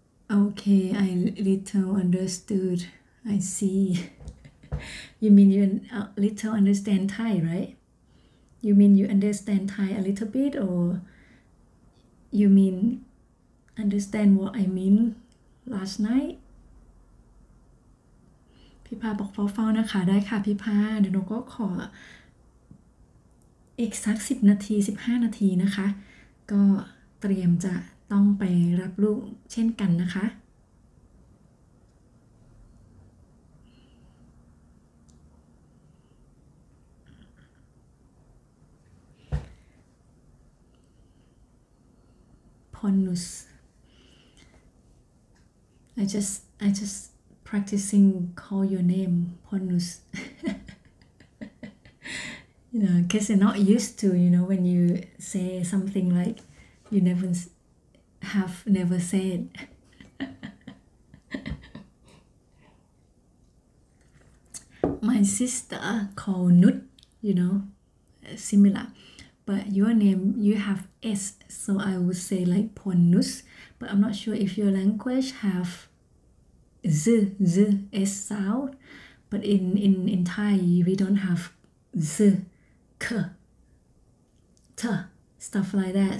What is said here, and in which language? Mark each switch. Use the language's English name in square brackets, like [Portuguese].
[English] Okay, I little understood. I see. You mean you little understand Thai, right? You mean you understand Thai a little bit, or you mean understand what I mean last night? [Thai] พี่พาบอกเฝ้าๆนะคะได้ค่ะพี่พาเดี๋ยวหนูก็ขอ อีกสัก10 นาที 15 นาทีนะคะ ก็เตรียมจะต้องไปรับลูกเช่นกันนะคะ [English] Ponus I just practicing call your name Ponus you know because you're not used to, you know, when you say something like you never said. My sister called Nut, you know, similar, but your name you have S, so I would say like Ponus, but I'm not sure if your language have z s sound, but in Thai we don't have z k t stuff like that.